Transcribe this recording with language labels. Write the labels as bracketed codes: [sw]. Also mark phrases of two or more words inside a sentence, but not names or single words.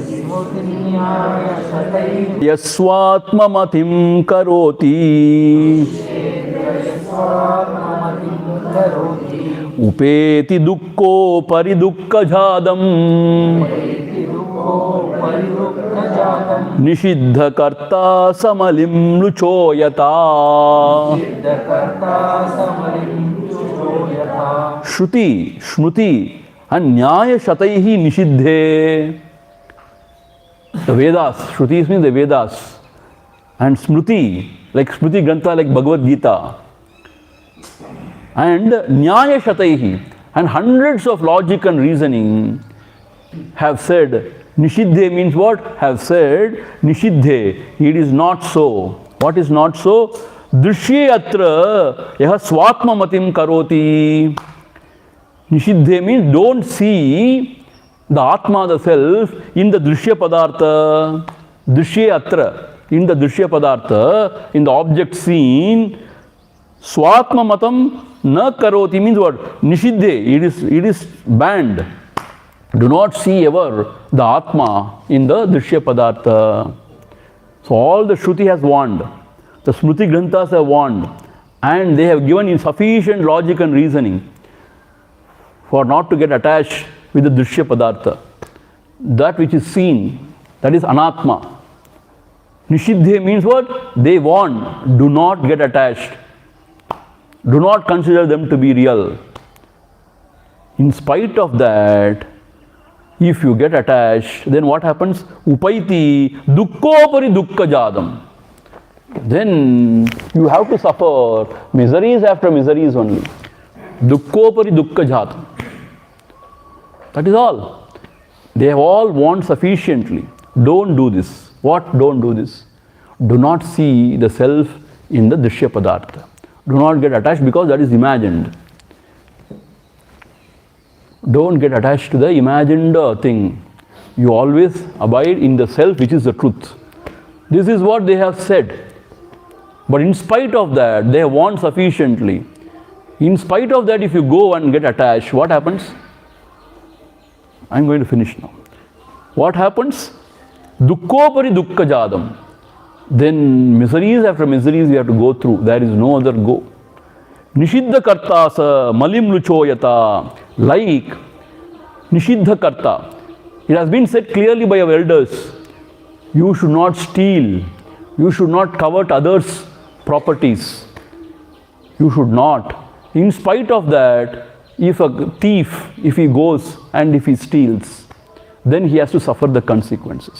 [sa] yaswatmamatim karoti upeti dukkho paridukka jadam Nishiddha karta samalim luchoyata. Shruti, Shruti, and Nyaya Shataihi Nishidhe. [en] The Vedas, Shruti means the Vedas, and Smruti, like [sa] Smruti Grantha, [en] like Bhagavad Gita, and [sa] Nyaya Shataihi, [en] and hundreds of logic and reasoning have said. Nishidhe means what? Have said, Nishidhe, it is not so. What is not so? [sa] Drishye atra yaha swatma matim karoti. [en] Nishidhe means don't see the Atma, the self, in the [sa] Drishya Padartha. Drishye atra, [en] in the [sa] Drishya Padartha, [en] in the object seen, [sa] Swatma matam na karoti [en] means what? Nishiddhe, it is banned. Do not see ever the Atma in the [sa] Drishya Padartha. [en] So all the Shruti has warned, the [sa] Smruti Granthas [en] have warned, and they have given sufficient logic and reasoning for not to get attached with the [sa] Drishya Padartha. [en] That which is seen, that is Anatma. Nishiddhe means what? They warn, do not get attached. Do not consider them to be real. In spite of that, if you get attached, then what happens? [sa] Upaiti dukkopari dukkha jadam. [en] Then you have to suffer miseries after miseries only. [sa] Dukkopari dukkha jadam. [en] That is all. They have all warned sufficiently. Don't do this. What? Don't do this. Do not see the self in the [sa] Drishya Padartha. [en] Do not get attached because that is imagined. Don't get attached to the imagined thing. You always abide in the self which is the truth. This is what they have said. But in spite of that, they have warned sufficiently. In spite of that, if you go and get attached, what happens? I am going to finish now. What happens? [sa] Dukkopari dukkha jadam. [en] Then miseries after miseries we have to go through. There is no other go. [sa] Nishiddha kartasa malim luchoyata. Like Nishiddha karta. [en] It has been said clearly by our elders. You should not steal. You should not covet others' properties. You should not. In spite of that, if a thief, if he goes and if he steals, then he has to suffer the consequences.